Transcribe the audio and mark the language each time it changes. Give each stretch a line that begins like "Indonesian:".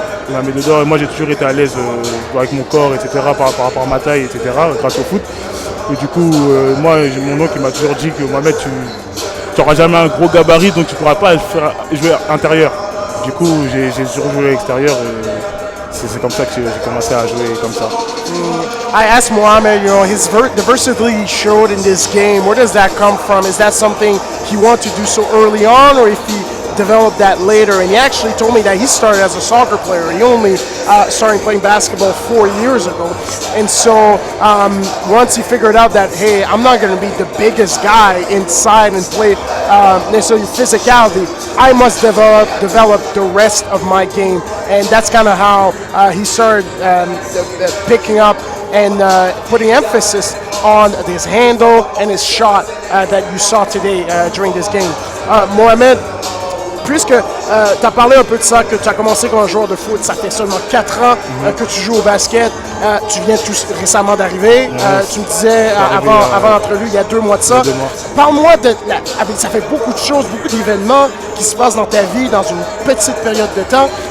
French: Il m'a mis dedans et moi j'ai toujours été à l'aise avec mon corps, etc. par rapport à ma taille, etc. grâce au foot. Et du coup, moi, mon oncle m'a toujours dit que Mohamed, tu n'auras jamais un gros gabarit, donc tu ne pourras pas jouer intérieur. Du coup, j'ai toujours joué à l'extérieur et c'est comme ça que j'ai commencé à jouer comme ça.
English: I asked Mohamed, the versatility he showed in this game, where does that come from? Is that something he wanted to do so early on, or if he developed that later? And he actually told me that he started as a soccer player. He only started playing basketball 4 years ago. And so once he figured out that, hey, I'm not going to be the biggest guy inside and play necessarily physicality, I must develop the rest of my game. And that's kind of how he started picking up and putting emphasis on his handle and his shot that you saw today during this game.
French: Mohamed, puisque tu as parlé un peu de ça, que tu as commencé comme un joueur de foot, ça fait seulement 4 ans que tu joues au basket, tu viens tout récemment d'arriver, tu me disais avant l'entrevue, il y a 2 mois de ça. Parle-moi ça fait beaucoup de choses, beaucoup d'événements qui se passent dans ta vie dans une petite période de temps.